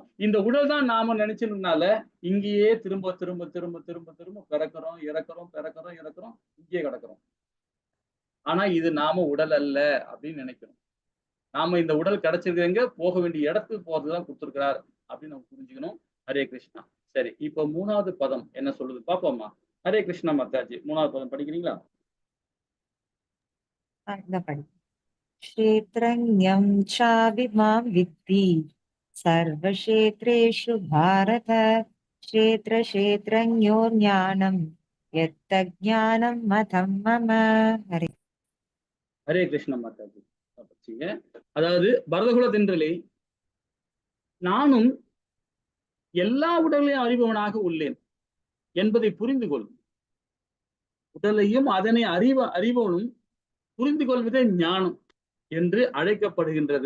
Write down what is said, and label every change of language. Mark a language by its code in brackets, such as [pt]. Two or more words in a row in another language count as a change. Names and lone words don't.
[ta] இந்த உடல் தான் நாம நினைச்சதுனால இங்கேயே திரும்ப திரும்ப திரும்ப திரும்ப திரும்ப பிறக்கிறோம், இறக்குறோம், பிறக்கிறோம், இறக்குறோம், இங்கேயே கிடக்குறோம். ஆனா இது நாம உடல் அல்ல அப்படின்னு நினைக்கிறோம். நாம இந்த உடல் கிடைச்சிருக்க போக வேண்டிய இடத்துக்கு போறதுதான் கொடுத்திருக்கிறார் அப்படின்னு நம்ம புரிஞ்சுக்கணும். ஹரே கிருஷ்ணா. சரி, இப்ப 3வது பதம் என்ன சொல்லுது பாப்போம்மா. ஹரே கிருஷ்ணா மாதாஜி, 3வது பதம் படிக்கிறீங்களா? [sa] क्षेत्रज्ञं चाभिमां विद्धि सर्वक्षेत्रेषु भारत क्षेत्रक्षेत्रज्ञो ज्ञानं यत्तज्ज्ञानं मतं मम. हरे [ta] ஹரே கிருஷ்ணா மாதாஜி. அதாவது பரதகுல தென்றலே, நானும் எல்லா உடலையும் அறிபவனாக உள்ளேன் என்பதை புரிந்து கொள். உடலையும் அதனை அறிபவனும் புரிந்து கொள்வதே ஞானம் என்று அழைக்கப்படுகின்றது.